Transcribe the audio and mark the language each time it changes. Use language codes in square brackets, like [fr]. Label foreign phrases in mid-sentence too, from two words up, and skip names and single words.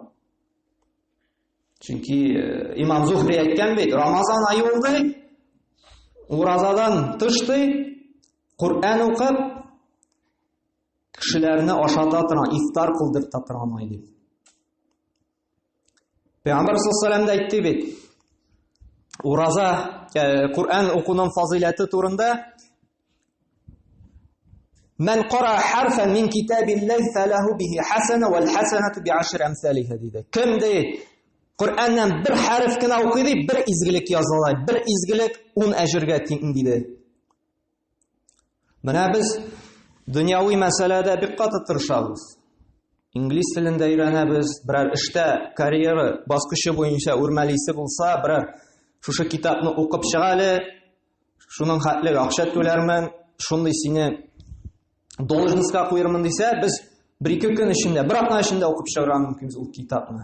[tt] Чөнки Имам Зухри әйткән бит, Рамазан айы булды, уразадан тышты, Коръән укып, кешеләрне ашата торган, ифтар кылдырта торган ай дип. Пәйгамбәр [ar] صلى الله عليه وسلم [tt] әйтте бит, ураза, Коръән укуның фазилаты турында, [ar] "من قرأ حرفا من كتاب الله فله به حسنة والحسنة بعشر أمثالها" [tt] диде. Кем ди Коръәннән бер хәреф кенә укый ди, бер изгелек языла, бер изгелек 10 әҗергә тиң диде. Менә без дөньяви мәсьәләдә бик каты тырышабыз. Инглиз телендә өйрәнәбез, берәр эштә карьера баскычы буенча үрмәлисе булса, берәр шушы китапны укып чыга әле, шуның хәтле акча түләрмен, шундый сине должностька куермын дисә, без 1-2 көн эчендә, бер атна эчендә укып чыгарга мөмкинбез ул китапны.